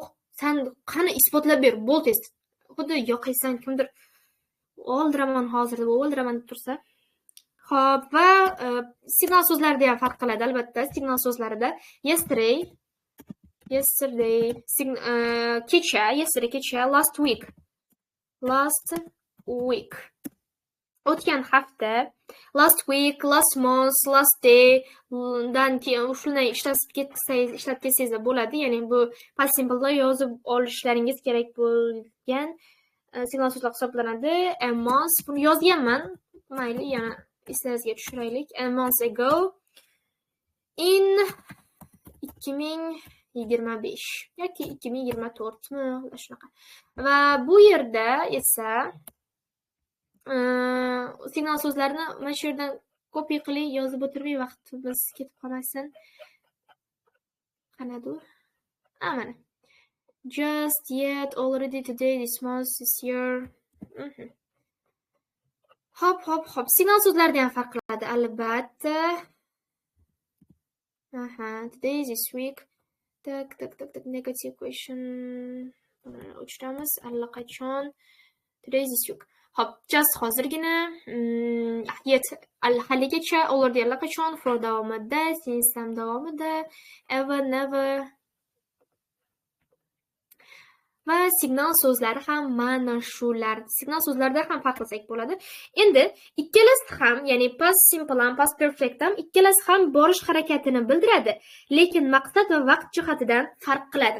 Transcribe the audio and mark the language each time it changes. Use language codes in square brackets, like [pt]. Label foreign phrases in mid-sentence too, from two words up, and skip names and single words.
[uz] Sen qani isbotlab ber, bo'ldi. Xuddi yoqaysan kimdir o'ldiraman hozir deb o'ldiraman deb tursa. Xo'p, va signal so'zlarida ham farq qiladi albatta. Signal so'zlarida yesterday, kecha, [en] last week. [uz] O'tgan hafta, [en] last week, last month, last day [uz] dan keyin shunday ishlatib ketsangiz bo'ladi. Ya'ni bu [en] past simple'da [uz] yozib olishlaringiz kerak bo'lgan signal so'zlar hisoblanadi. [en] A month, [uz] buni yozganman. Mayli, yana eslaringizga tushiraylik. [en] A month ago in 2025 [uz] yoki 2024 mi, shunaqa. Va bu yerda esa signal so'zlarni mana shu yerdan copy qilib yozib o'tirmay vaqtimiz ketib qolmasin. Qanadu? Mana. [en] Just yet, already, today, this month, this year. [uz] Hop. Signal so'zlarda ham farq qiladi albatta. [en] Today, this week. Tak, negative question. [uz] O'chiramiz allaqachon. [en] Today, this week. [uz] Hop, just hozirgina, yet haligacha, already allaqachon, for davomida, since ham davomida, [en] ever, never. [uz] Va signal so'zlari ham mana shular. Signal so'zlarda ham farq qilsak bo'ladi. Endi ikkalasi ham, ya'ni [en] past simple [uz] ham, [en] past perfect [uz] ham ikkalasi ham borish harakatini bildiradi, lekin maqsad va vaqt jihatidan farq qiladi.